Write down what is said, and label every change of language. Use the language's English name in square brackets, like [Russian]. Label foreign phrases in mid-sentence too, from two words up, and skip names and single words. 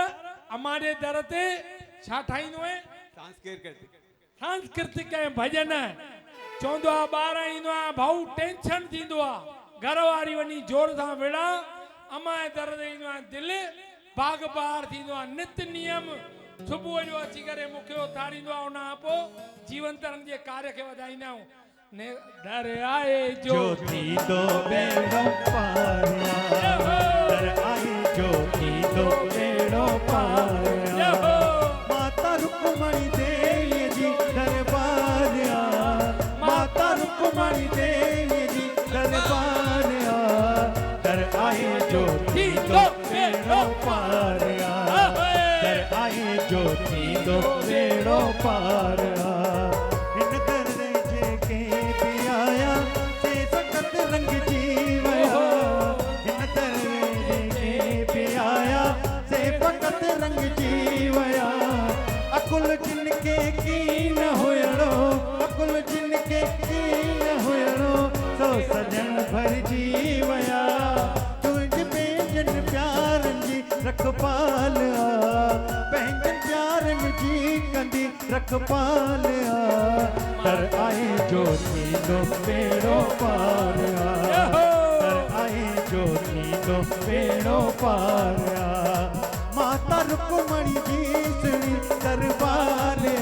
[Sindhi] अम्मा जे दर ते छा ठाहींदो आहे सांस्कृतिक ऐं भॼन चवंदो आहे ॿार ईंदो आहे भाऊ टेंशन थींदो आहे घर वारी वञी जोर सां विड़ा अम्मा जे दर ते ईंदो आहे दिलि बाग बार थींदो आहे नित नियम सुबुह जो अची करे मूंखे उथारींदो आहे उन खां पोइ जीवन तरंग जे कार्य खे वधाईंदा आहियूं दर आए जो थींदो बेड़ो पार दर आए जो थींदो बेड़ो पार माता रुक्मणी देवी जी दरबार माता रुक्मणी देवी जी दरबार दर आए जो थींदो बेड़ो पार दर आए जो थींदो बेड़ो पार इन दर जेके भी आया से सख़त रंग जी वया इन दर जेके भी आया से फक़त रंग जी वया अकुल जिनके की न हुयड़ो अकुल जिनके की न हुयड़ो सो सजन भरजी वया तुझ पंहिंजन प्यारन जी रखपाल पंहिंजन प्यारन जी कंदी रखपाल दर आए जो थींदो बेड़ो पार दर आए जो थींदो बेड़ो पार माता रुक्मणी जी सुणी दरबार